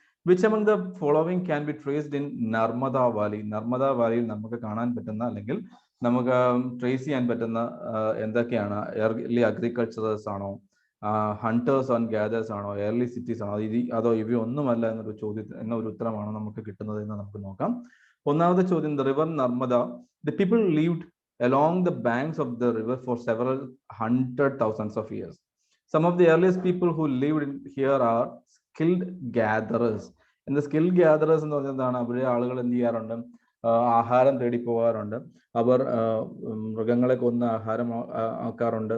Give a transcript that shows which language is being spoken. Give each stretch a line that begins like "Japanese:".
English: Which among the following can be traced in Narmada valley?
Malayalam: Narmada വാലിയിൽ നമുക്ക് കാണാൻ പറ്റുന്ന അല്ലെങ്കിൽ നമുക്ക് ട്രേസ് ചെയ്യാൻ പറ്റുന്ന എന്തൊക്കെയാണ്? ഏർലി അഗ്രികൾച്ചറേഴ്സ് ആണോ, ഹണ്ടേഴ്സ് ആൻഡ് ഗ്യാദേഴ്സ് ആണോ, ഏർലി സിറ്റീസ് ആണോ, അതോ ഇവയൊന്നുമല്ല എന്നൊരു ഉത്തരമാണോ നമുക്ക് കിട്ടുന്നത് എന്ന് നമുക്ക് നോക്കാം. ഒന്നാമത്തെ ചോദ്യം,
English: The river Narmada, the people lived along the banks of the river for several hundred thousands of years. Some of the earliest people who lived here are skilled gatherers. And the skilled gatherers
Malayalam: എന്ന് പറഞ്ഞാൽ എന്താണ്? അവിടെ ആളുകൾ എന്ത് ചെയ്യാറുണ്ട്? ആഹാരം തേടി പോകാറുണ്ട്. അവർ മൃഗങ്ങളെ കൊന്ന് ആഹാരം ആക്കാറുണ്ട്.